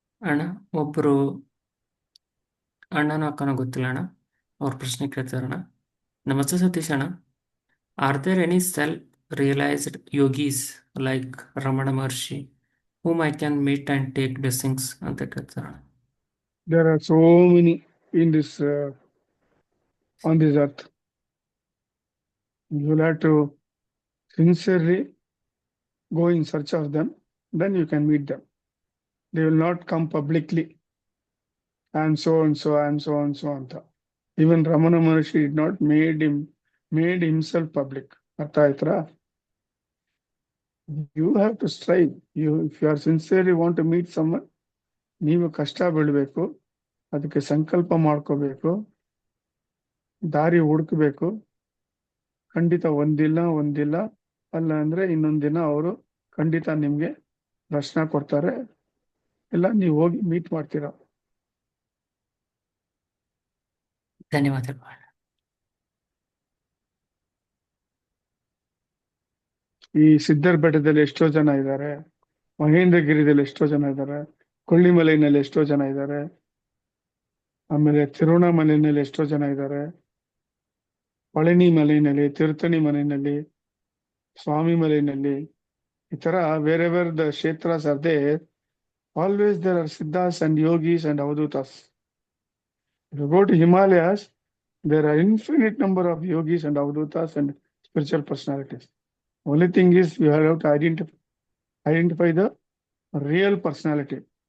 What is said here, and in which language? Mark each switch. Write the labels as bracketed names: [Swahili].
[Kannada] ಅಣ್ಣ, ಒಬ್ಬರು ಅಣ್ಣನ ಅಕ್ಕನ ಗೊತ್ತಿಲ್ಲ ಅಣ್ಣ, ಅವ್ರ ಪ್ರಶ್ನೆ ಕೇಳ್ತಾರಣ್ಣ. ನಮಸ್ತೆ ಸತೀಶ್ ಅಣ್ಣ, [English] are there any self realized yogis like Ramana Maharshi whom I can meet and take blessings [Kannada] ಅಂತ ಕೇಳ್ತಾರಣ್ಣ. [English] There are so many in this on this earth. You will have to sincerely go in search of them. Then you can meet them. They will not come publicly. I am so and so. I am so and so. Anta. Even Ramana Maharshi did not made himself public. [Kannada] ಅರ್ಥ ಆಯ್ತಾ? [English] You have to strive. If you are sincerely want to meet someone, [Kannada] ನೀವು ಕಷ್ಟ ಬೀಳ್ಬೇಕು, ಅದಕ್ಕೆ ಸಂಕಲ್ಪ ಮಾಡ್ಕೋಬೇಕು, ದಾರಿ ಹುಡುಕ್ಬೇಕು. ಖಂಡಿತ ಒಂದಿಲ್ಲ ಅಲ್ಲ ಅಂದ್ರೆ ಇನ್ನೊಂದಿನ ಅವರು ಖಂಡಿತ ನಿಮ್ಗೆ ದರ್ಶನ ಕೊಡ್ತಾರೆ, ಇಲ್ಲ ನೀವು ಹೋಗಿ ಮೀಟ್ ಮಾಡ್ತೀರಾ. ಧನ್ಯವಾದಗಳು. ಈ ಸಿದ್ದರ್ ಬೆಟ್ಟದಲ್ಲಿ ಎಷ್ಟೋ ಜನ ಇದ್ದಾರೆ, ಮಹೇಂದ್ರಗಿರಿದಲ್ಲಿ ಎಷ್ಟೋ ಜನ ಇದ್ದಾರೆ, ಕೊಳ್ಳಿಮಲೆಯಲ್ಲಿ ಎಷ್ಟೋ ಜನ ಇದ್ದಾರೆ, ಆಮೇಲೆ ತಿರುವಣ್ಣಾಮಲೆಯಲ್ಲಿ ಎಷ್ಟೋ ಜನ ಇದ್ದಾರೆ, ಪಳನಿ ಮಲೆಯಲ್ಲಿ, ತಿರುತಣಿ ಮಲೆಯಲ್ಲಿ, ಸ್ವಾಮಿ ಮಲೆಯಲ್ಲಿ. ಈ ತರ [English] wherever the kshetras are there, always there are siddhas and yogis and avadhutas. If you go to Himalayas, there are infinite number of yogis and avadhutas and spiritual personalities. Only thing is you have to identify the real personality.